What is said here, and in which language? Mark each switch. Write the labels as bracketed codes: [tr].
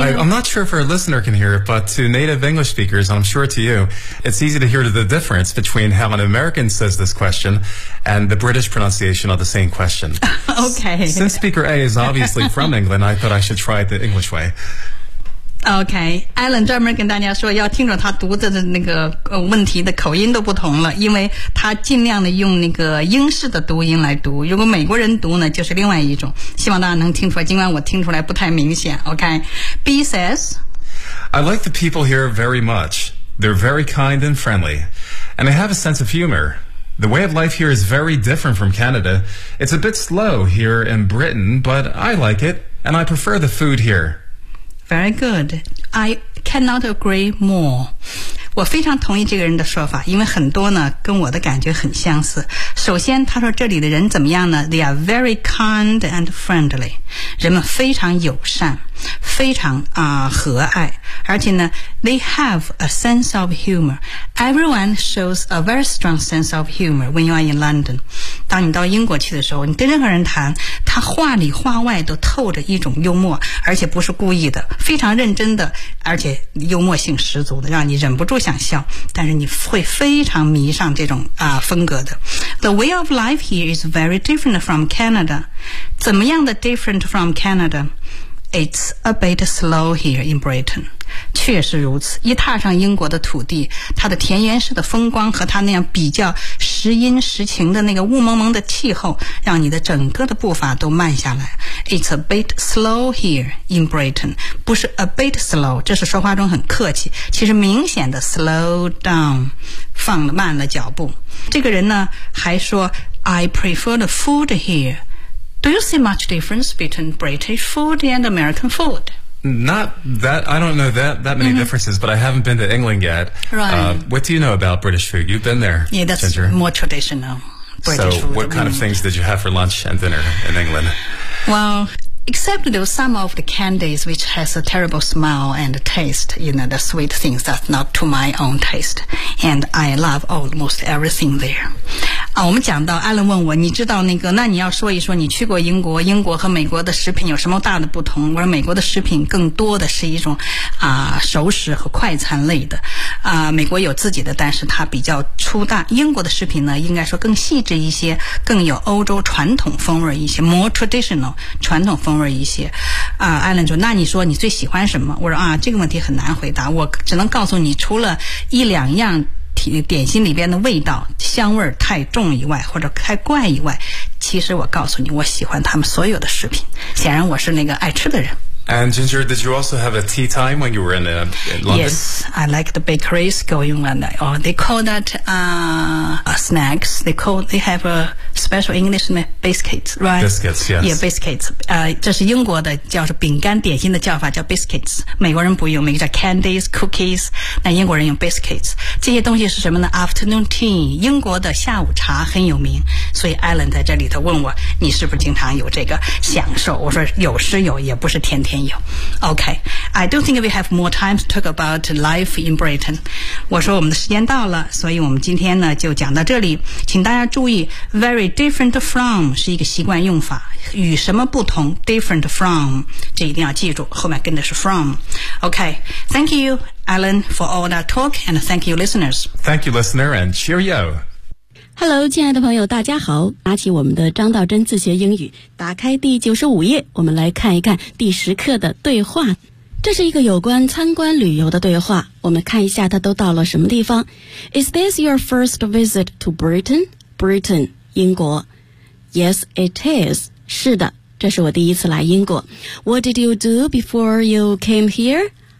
[en] I'm not sure if our listener can hear it, but to native English speakers, I'm sure to you, it's easy to hear the difference between how an American says this question and the British pronunciation of the same question. Okay. Since speaker A is obviously from England, I thought I should try it the English way. [zh] OK，Alan 专门跟大家说要听着他读的那个问题的口音都不同了，因为他尽量的用那个英式的读音来读，如果美国人读呢就是另外一种，希望大家能听出来，尽管我听出来不太明显。 [en] OK，B says I like the people here very much. They're very kind and friendly, and they have a sense of humor. The way of life here is very different from Canada. It's a bit slow here in Britain, but I like it, and I prefer the food here Very good. I cannot agree more. [zh] 我非常同意这个人的说法，因为很多呢跟我的感觉很相似。首先他说这里的人怎么样呢？ [en] They are very kind and friendly. [zh] 人们非常友善，非常和蔼。而且呢 [en] they have a sense of humor. Everyone shows a very strong sense of humor when you are in London. [zh] 当你到英国去的时候，你跟任何人谈，他话里话外都透着一种幽默，而且不是故意的，非常认真的，而且幽默性十足的，让你忍不住想笑，但是你会非常迷上这种风格的。 [en] The way of life here is very different from Canada. [zh] 怎么样的 [en] different from Canada? It's a bit slow here in Britain. [zh] 确实如此，一踏上英国的土地，它的田园式的风光和它那样比较时阴时晴的那个雾蒙蒙的气候，让你的整个的步伐都慢下来。 [en] It's a bit slow here in Britain. [zh] 不是 [en] a bit slow, [zh] 这是说话中很客气，其实明显的 [en] slow down, [zh] 放了慢了脚步。这个人呢还说 [en] I prefer the food here. Do you see much difference between British food and American food? Not that, I don't know that many differences, but I haven't been to England yet. Right. What do you know about British food? You've been there, Ginger. Yeah, that's more traditional British food. So what kind of things did you have for lunch and dinner in England? Well, except there were some of the candies which has a terrible smell and taste, you know, the sweet things that's not to my own taste. And I love almost everything there. [zh] 我们讲到 Alan 问我，你知道那个，那你要说一说你去过英国，英国和美国的食品有什么大的不同？我说美国的食品更多的是一种熟食和快餐类的。美国有自己的，但是它比较粗大。英国的食品呢应该说更细致一些，更有欧洲传统风味一些， [en] more traditional, [zh] 传统风味一些。 Alan 说，那你说你最喜欢什么？我说这个问题很难回答，我只能告诉你除了一两样点心里边的味道香味太重以外，或者太怪以外，其实我告诉你我喜欢他们所有的食品，显然我是那个爱吃的人。 [en] And Ginger, did you also have a tea time when you were in London? Yes, I like the bakeries going on. They call that snacks. They have a special English name, biscuits, right? Biscuits, yes. Yeah, biscuits. [zh] 这是英国的叫做饼干点心的叫法叫 biscuits, 美国人不用，美国叫 candies, cookies, 那英国人用 biscuits。这些东西是什么呢 ? [en] afternoon tea, [zh] 英国的下午茶很有名。所以 Alan 在这里头问我你是不是经常有这个享受，我说有时有也不是天天有。 [en] Okay, I don't think we have more time to talk about life in Britain. [zh] 我说我们的时间到了，所以我们今天呢就讲到这里。请大家注意 , [en] very different from [zh] 是一个习惯用法。与什么不同 ? [en] different from, [zh] 这一定要记住，后面跟的是 from。 [en] Okay, thank you. Alan, for all that talk, and thank you, listeners. Thank you, listener, and cheerio. Hello, [zh] 亲爱的朋友，大家好。拿起我们的张道真自学英语，打开第95页，我们来看一看第10课的对话。这是一个有关参观旅游的对话，我们看一下他都到了什么地方。 [en] Is this your first visit to Britain? Britain, [zh] 英国。 [en] Yes, it is. [zh] 是的，这是我第一次来英国。 [en] What did you do before you came here?